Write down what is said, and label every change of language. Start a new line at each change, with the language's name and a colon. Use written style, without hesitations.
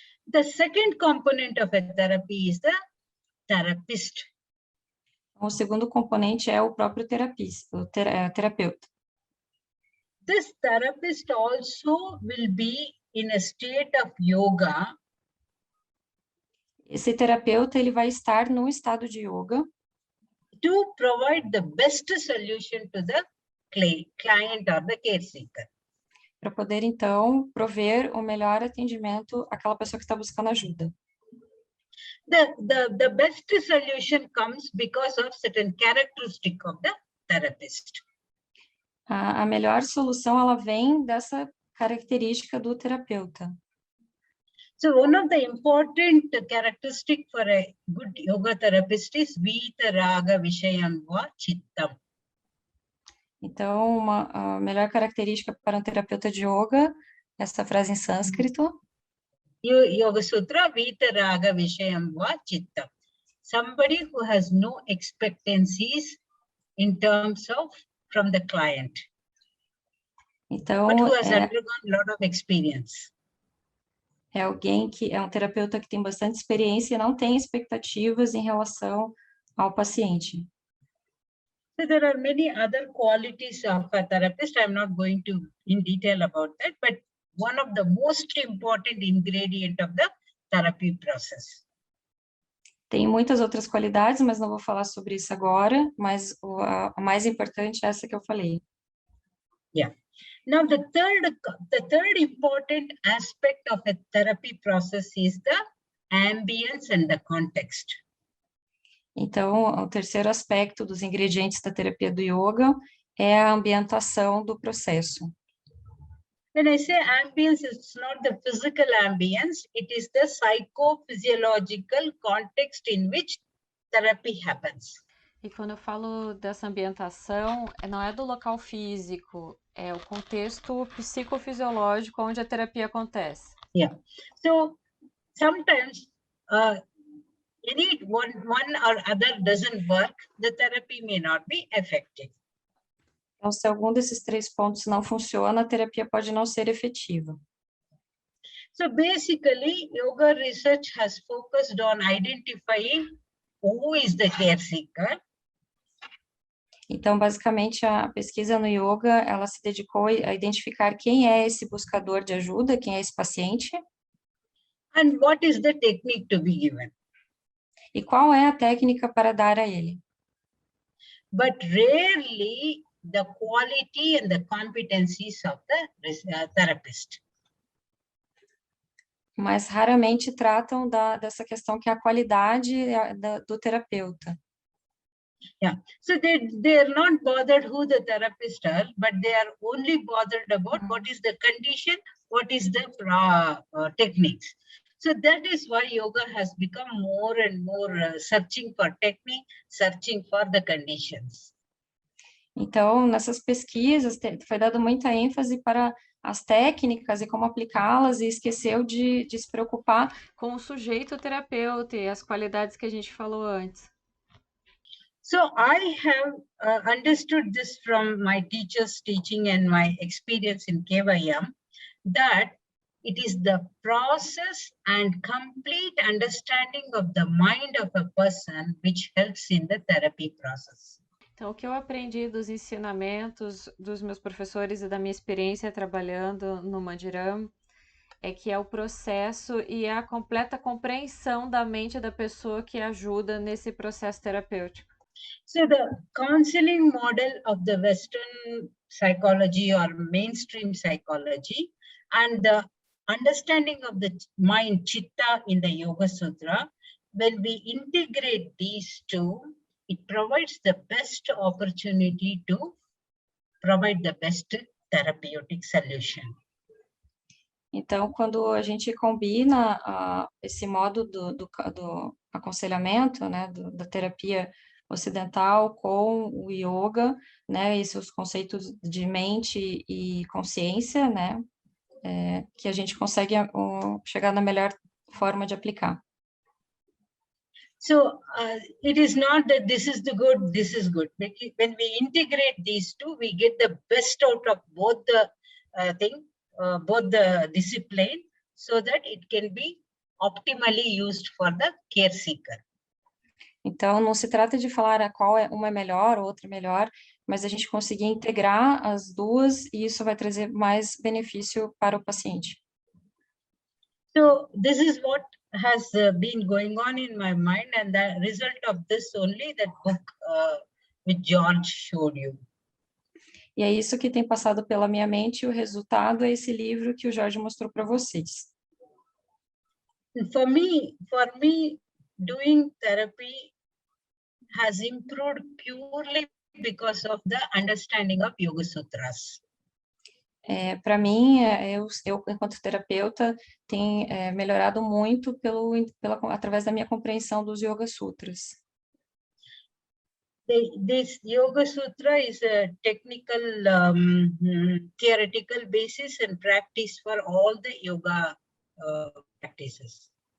English: The second component of a therapy is the therapist.
Portuguese: O segundo componente é o próprio terapeuta.
English: This therapist also will be in a state of yoga.
Portuguese: Esse terapeuta, ele vai estar num estado de yoga
English: to provide the best solution to the client or the care seeker.
Portuguese: Para poder, então, prover o melhor atendimento àquela pessoa que está buscando ajuda.
English: The best solution comes because of certain characteristic of the therapist.
Portuguese: A melhor solução, ela vem dessa característica do terapeuta.
English: So one of the important characteristic for a good yoga therapist is
Sanskrit: Vita Raga Vishayam Va Chittam.
Portuguese: Então, a melhor característica para um terapeuta de yoga, essa frase em sânscrito.
Sanskrit: Yoga Sutra, Vita Raga Vishayam Va Chittam.
English: Somebody who has no expectancies in terms of from the client,
Portuguese: então,
English: but who has undergone a lot of experience.
Portuguese: É alguém que é um terapeuta que tem bastante experiência e não tem expectativas em relação ao paciente.
English: So there are many other qualities of a therapist. I'm not going to in detail about that, but one of the most important ingredient of the therapy process.
Portuguese: Tem muitas outras qualidades, mas não vou falar sobre isso agora, mas a mais importante é essa que eu falei.
English: Yeah. Now the third important aspect of a therapy process is the ambience and the context.
Portuguese: Então, o terceiro aspecto dos ingredientes da terapia do yoga é a ambientação do processo.
English: When I say ambience, it's not the physical ambience, it is the psychophysiological context in which therapy happens.
Portuguese: E quando eu falo dessa ambientação, não é do local físico, é o contexto psicofisiológico onde a terapia acontece.
English: Yeah. So sometimes any one or other doesn't work, the therapy may not be effective.
Portuguese: Então, se algum desses 3 pontos não funciona, a terapia pode não ser efetiva.
English: So basically, yoga research has focused on identifying who is the care seeker.
Portuguese: Então, basicamente, a pesquisa no yoga, ela se dedicou a identificar quem é esse buscador de ajuda, quem é esse paciente.
English: And what is the technique to be given.
Portuguese: E qual é a técnica para dar a ele.
English: But rarely the quality and the competencies of the therapist.
Portuguese: Mas raramente tratam dessa questão que é a qualidade do terapeuta.
English: Yeah, so they are not bothered who the therapist are, but they are only bothered about what is the condition, what is the techniques. So that is why yoga has become more and more searching for technique, searching for the conditions.
Portuguese: Então, nessas pesquisas, foi dado muita ênfase para as técnicas e como aplicá-las, e esqueceu de se preocupar com o sujeito terapeuta e as qualidades que a gente falou antes.
English: So I have understood this from my teachers' teaching and my experience in KYM, that it is the process and complete understanding of the mind of a person which helps in the therapy process.
Portuguese: Então, o que eu aprendi dos ensinamentos dos meus professores e da minha experiência trabalhando no Mandiram é que é o processo e a completa compreensão da mente da pessoa que ajuda nesse processo terapêutico.
English: So the counseling model of the Western psychology or mainstream psychology and the understanding of the mind chitta in the Yoga Sutra, when we integrate these two, it provides the best opportunity to provide the best therapeutic solution.
Portuguese: Então, quando a gente combina esse modo do aconselhamento, né, da terapia ocidental com o yoga, né, e seus conceitos de mente e consciência, né, que a gente consegue chegar na melhor forma de aplicar.
English: So it is not that this is the good, this is good. When we integrate these two, we get the best out of both the both the discipline, so that it can be optimally used for the care seeker.
Portuguese: Então, não se trata de falar qual uma é melhor, outra é melhor, mas a gente conseguir integrar as duas e isso vai trazer mais benefício para o paciente.
English: So this is what has been going on in my mind, and the result of this only that book which Jorge showed you.
Portuguese: E é isso que tem passado pela minha mente, e o resultado é esse livro que o Jorge mostrou para vocês.
English: For me, doing therapy has improved purely because of the understanding of Yoga Sutras.
Portuguese: Para mim, eu enquanto terapeuta, tenho melhorado muito através da minha compreensão dos Yoga Sutras.
English: This Yoga Sutra is a technical, theoretical basis and practice for all the yoga practices.